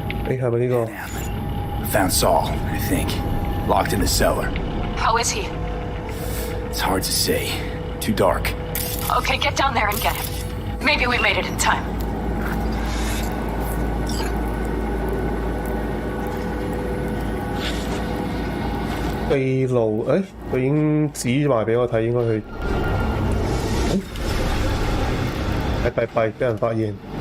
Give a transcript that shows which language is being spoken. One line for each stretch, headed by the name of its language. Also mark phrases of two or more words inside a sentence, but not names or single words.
Cantonese: 係咪呢個？
English: Found Saul, I think. Locked in the cellar. How is he? It's hard to say. Too dark. Okay, get down there and get him. Maybe we made it in time.
Cantonese: 秘路，佢已經指埋俾我睇，應該去。弊，俾人發現。